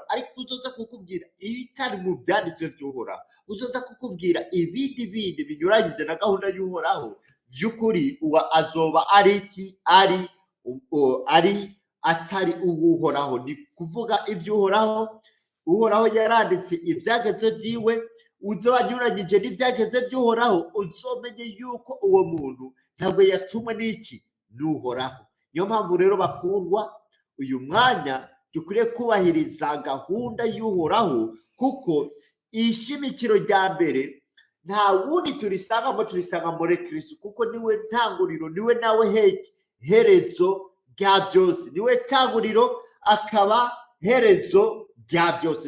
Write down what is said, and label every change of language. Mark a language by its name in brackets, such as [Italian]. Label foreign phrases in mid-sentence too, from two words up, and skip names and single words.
[Rundi] Ariko uzoza kukubwira ibitari mu byanditswe by'uhoraho, uzoza kukubwira ibindi binyuranyije na gahunda y'uhoraho, vy'ukuri azoba ari iki, atari uw'uhoraho. Ni kuvuga iby'uhoraho. Uhoraho yaranditse ibyageze byiwe, uzoba anyuranyije n'ibyageze by'uhoraho, uzomenye yuko uwo muntu ntabwo yatumwe n'iki, n'uhoraho. Niyo mpamvu rero bakundwa, uyu mwanya dukwiriye kubahiriza gahunda y'uhoraho, kuko ishimikiro rya mbere nta wundi turisanga muri Kristo, kuko niwe ntanguriro, niwe nawe herezo rya byose, niwe tanguriro akaba herezo rya byose.